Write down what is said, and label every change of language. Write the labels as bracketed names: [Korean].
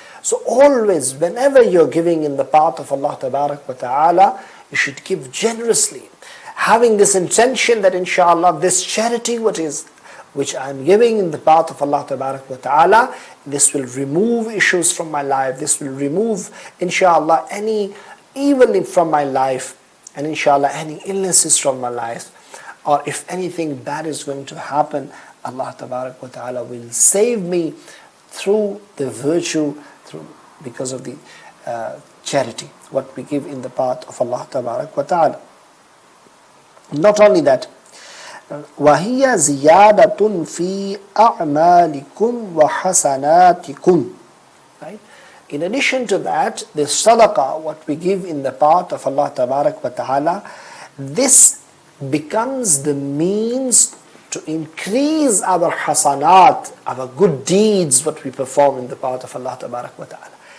[English] So always, whenever you're giving in the path of Allah Tabarak wa Ta'ala, you should give generously, having this intention that inshallah this charity which I'm giving in the path of Allah Tabarak wa Ta'ala, this will remove issues from my life, this will remove inshallah any evil from my life, and inshallah any illnesses from my life, or if anything bad is going to happen, Allah Tabarak wa Ta'ala will save me through the virtue, because of the charity, what we give in the path of Allah Tabarak wa Ta'ala. Not only that, [Arabic] وَهِيَ زِيَادَةٌ فِي أَعْمَالِكُمْ وَحَسَنَاتِكُمْ. [English] Right? In addition to that, the sadaqah, what we give in the path of Allah Tabarak wa Ta'ala, this becomes the means to increase our hasanat, our good deeds, what we perform in the path of Allah Tabarak wa Ta'ala.